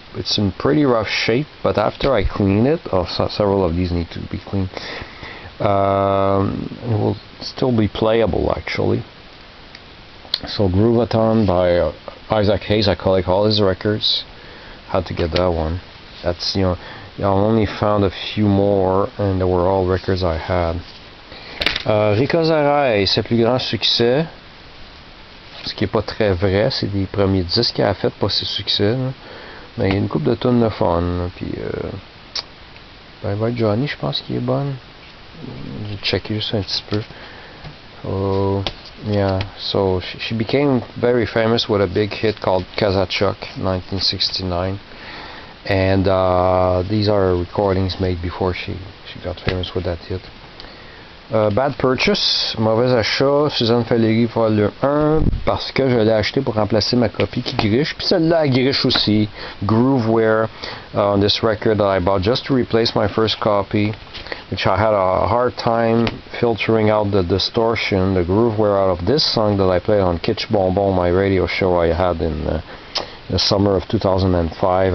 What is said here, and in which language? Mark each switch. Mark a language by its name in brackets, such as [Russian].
[English] It's in pretty rough shape, but after I clean it, several of these need to be cleaned, it will still be playable actually. So Groovathon by Isaac Hayes, I collect all his records. Had to get that one. That's, I only found a few more and they were all records I had. [French] Rika Zaraï, ses plus grands succès, ce qui est pas très vrai, c'est des premiers disques qu'elle a fait, pas ses succès, là. Mais il y a une couple de tonnes de fun, puis Bye Bye Johnny, je pense qu'il est bonne. J'ai checké juste un petit peu. [English] So, yeah, so she became very famous with a big hit called Kazachok, 1969. And these are recordings made before she got famous with that hit. Bad Purchase, [French] mauvais achat, Suzanne Valéry vol 1, parce que je l'ai acheté pour remplacer ma copie qui griche, puis celle-là elle griche aussi. [English] Grooveware on this record that I bought just to replace my first copy, which I had a hard time filtering out the distortion, the grooveware out of this song that I played on Kitsch Bonbon, my radio show I had in the summer of 2005.